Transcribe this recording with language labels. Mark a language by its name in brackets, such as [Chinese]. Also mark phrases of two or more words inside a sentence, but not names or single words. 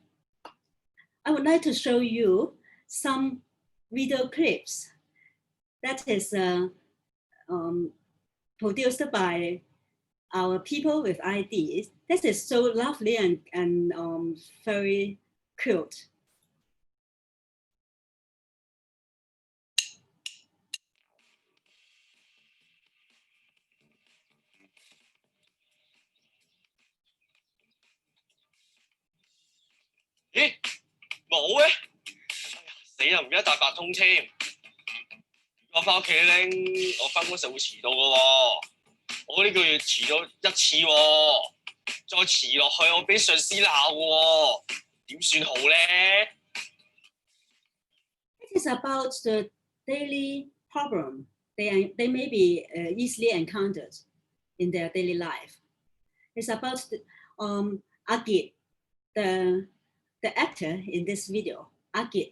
[English] I would like to show you some video clips that is produced by our people with IDs. This is so lovely and very cute. [Cantonese] 咦，冇嘅，死啦！唔記得帶八通添。我翻屋企拎，我翻工時會遲到嘅喎。我呢個月遲咗1次喎，再遲落去我俾上司鬧喎，點算好咧 [English] ？It is about the daily problem they may be easily encountered in their daily life. It's about Agit, the actor in this video, Agit.